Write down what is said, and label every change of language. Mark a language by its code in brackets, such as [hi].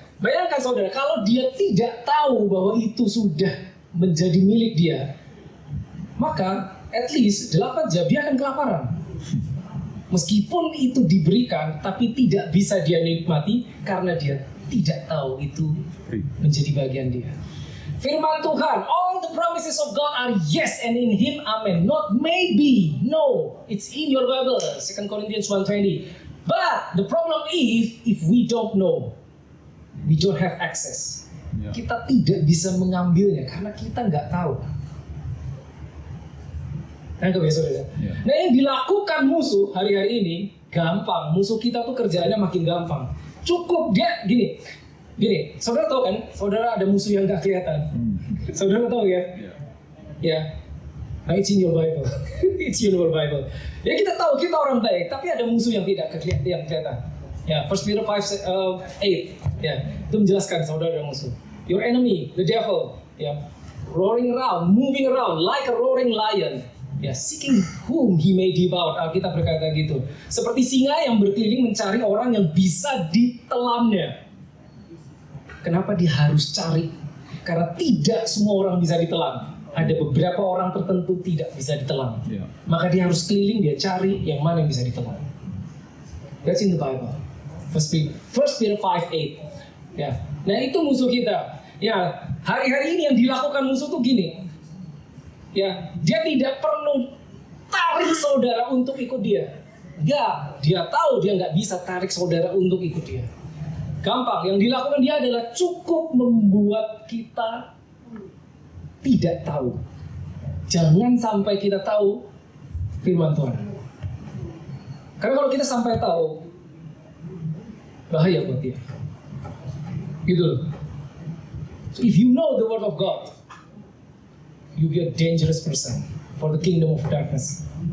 [id] Bayangkan, saudara, kalau dia tidak tahu bahwa itu sudah menjadi milik dia, maka [en] at least [id] 8 jam dia akan kelaparan. Meskipun itu diberikan, tapi tidak bisa dia nikmati karena dia tidak tahu itu menjadi bagian dia. Firman Tuhan, [en] all the promises of God are yes and in Him, amen. Not maybe, no. It's in your Bible, 2 Corinthians 1:20. But the problem is, if we don't know, we don't have access. [id] Ya. Kita tidak bisa mengambilnya karena kita nggak tahu. Nangkep ya saudara? Ya. Nah yang dilakukan musuh hari-hari ini gampang. Musuh kita tuh kerjaannya makin gampang. Cukup dia gini. Saudara tahu kan? Saudara ada musuh yang nggak kelihatan. Saudara tahu ya? Ya. [en] Ya. Nah, it's in your Bible. It's in your Bible. [id] Ya kita tahu kita orang baik, tapi ada musuh yang tidak kelihatan. Ya, 1 Peter 5:8. Ya, itu menjelaskan saudara ada musuh. [en] Your enemy, the devil, ya, roaring around, moving around like a roaring lion. Ya, seeking whom he may devour. [id] Alkitab berkata gitu. Seperti singa yang berkeliling mencari orang yang bisa ditelannya. Kenapa dia harus cari? Karena tidak semua orang bisa ditelan. Ada beberapa orang tertentu tidak bisa ditelan. Ya. Maka dia harus keliling, dia cari yang mana yang bisa ditelan. [en] That's in the Bible. 1 Peter 5:8. Ya. [id] Nah itu musuh kita. Ya, hari-hari ini yang dilakukan musuh tuh gini. Ya, dia tidak perlu tarik saudara untuk ikut dia. Enggak, dia tahu dia nggak bisa tarik saudara untuk ikut dia. Gampang, yang dilakukan dia adalah cukup membuat kita tidak tahu. Jangan sampai kita tahu firman Tuhan. Karena kalau kita sampai tahu, bahaya buat dia. Gitu loh. [en] So if you know the word of God, you be a dangerous person for the kingdom of darkness.